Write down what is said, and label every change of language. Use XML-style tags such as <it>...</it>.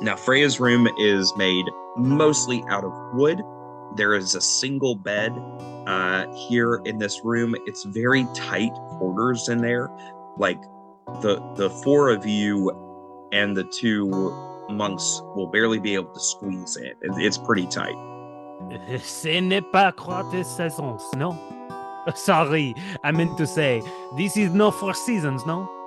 <en>Now, Freya's room is made mostly out of wood. There is a single bed here in this room. It's very tight quarters in there. Like the four of you and the two monks will barely be able to squeeze in. It's pretty tight.</en> <fr>Ce n'est pas quatre saisons, no?</fr> <en>Sorry, I meant to say, this is no 4 seasons, no?</en>